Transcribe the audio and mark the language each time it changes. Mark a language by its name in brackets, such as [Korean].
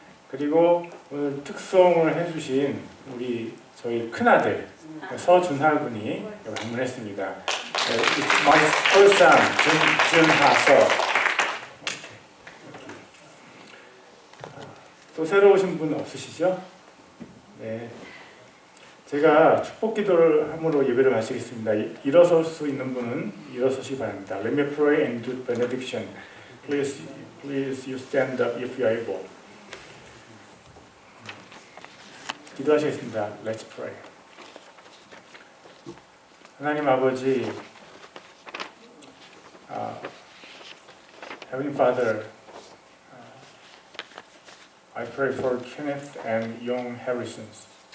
[Korean] 그리고 오늘 특송을 해주신 저희 큰아들 서준하 군이 방문했습니다. [English] It's my first son, 준하 sir. [Korean] 또 새로 오신 분 없으시죠? 네. 제가 축복 기도를 함으로 예배를 마치겠습니다. 일어설 수 있는 분은 일어서시기 바랍니다. [English] Let me pray and do benediction. Please you stand up if you are able. [Korean] 기도하시겠습니다. [English] Let's pray. [Korean] 하나님 아버지, [English] Heavenly Father, I pray for Kenneth and Young Harrisons.